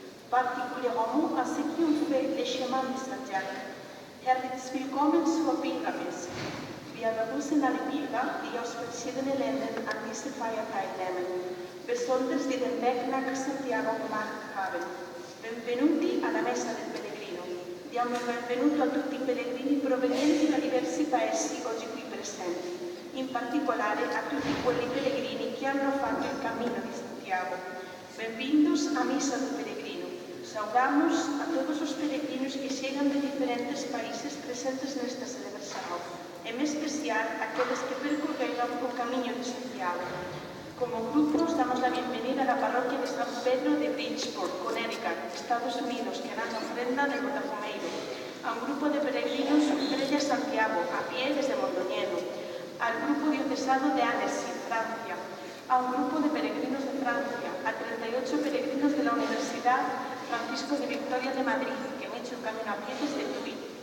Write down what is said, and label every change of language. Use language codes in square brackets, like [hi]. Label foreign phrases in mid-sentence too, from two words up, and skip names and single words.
[fr] particulièrement à ceux qui ont fait le chemin de Santiago. [de] Herzlich willkommen zur Pilgermesse. Wir begrüßen alle Pilger, die aus verschiedenen Ländern an dieser Feier teilnehmen, besonders die den Weg nach Santiago gemacht haben. [it] Benvenuti alla Messa del Pellegrino. Diamo il benvenuto a tutti i pellegrini provenienti da diversi paesi oggi qui presenti, in particolare a tutti quei pellegrini che hanno fatto il cammino di Santiago. [gl] Benvindos a Misa do Peregrino. Saudamos a todos os peregrinos que chegan de diferentes países presentes nesta celebração, en especial aqueles que percorreram o caminho de Santiago. [es] Como grupo, os damos la bienvenida a la parroquia de San Pedro de Bridgeport, Connecticut, Estados Unidos, que harán ofrenda de Botafumeiro, a un grupo de peregrinos Estrella Santiago, a pie desde Mondoñedo, al grupo diocesano de Annecy, Francia, a un grupo de peregrinos de Francia, a 38 peregrinos de la Universidad Francisco de Victoria de Madrid, que han hecho el camino a pie desde Tui,